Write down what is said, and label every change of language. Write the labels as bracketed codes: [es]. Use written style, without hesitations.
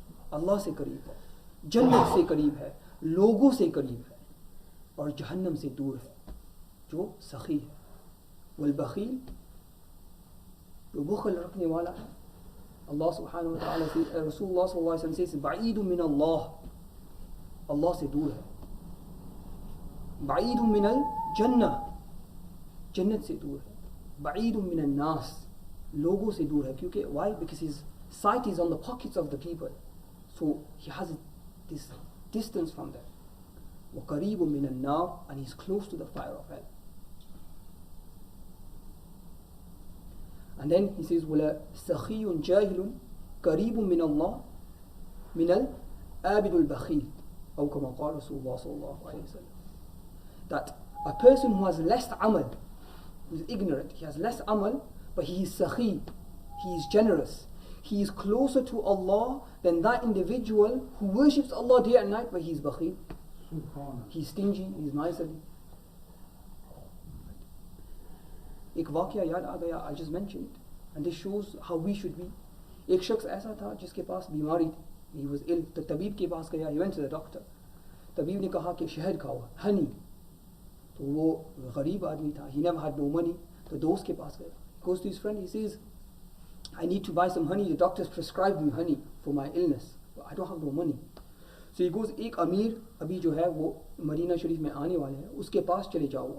[hi] Allah से करीब है, जन्नत से करीब है, लोगों से करीब है, और जहन्नम से दूर है, जो सखी है. वल-बखील, जो बुखल रखने वाला है, Allah subhanahu wa ta'ala से, Rasulullah sallallahu alaihi wasallam says, [ar] ba'idun min Allah, [hi] Allah से दूर है. [ar] ba'idun min al-jannah, [hi] जन्नत से दूर है. [ar] ba'idun min al-nas, [hi] लोगों से दूर है. [en] क्योंकि why? Because his sight is on the pockets of the people, so he has this distance from them. [ar] wa qareebun min al-nar, [en] and he's close to the fire of hell. And then he says, [ar] وَلَا سَخِيٌّ جَاهِلٌ قَرِيبٌ مِّنَ اللَّهِ مِنَ الْآبِدُ الْبَخِيلِ أو كما قال رسول الله صلى الله عليه وسلم. [en] That a person who has less amal, who is ignorant, he has less amal, but he is sakhi, he is generous, he is closer to Allah than that individual who worships Allah day and night, but he is bakhil, he is stingy, he is miserly. [hi] एक वाक़या याद आ गया, [en] I just mentioned it, and this shows how we should be. [hi] एक शख्स ऐसा था जिसके पास बीमारी थी, [en] he was ill, [hi] तो तबीब के पास गया, [en] he went to the doctor. [hi] तबीब ने कहा कि शहद खाओ, honey. तो वो गरीब आदमी था, [en] he never had no money, [hi] तो दोस्त के पास गया. [en] Goes to his friend, he says, I need to buy some honey. The doctors prescribed me honey for my illness. But I don't have no money. So he goes, [hi] एक अमीर अभी जो है वो मदीना शरीफ में आने वाले हैं, उसके पास चले जाओ.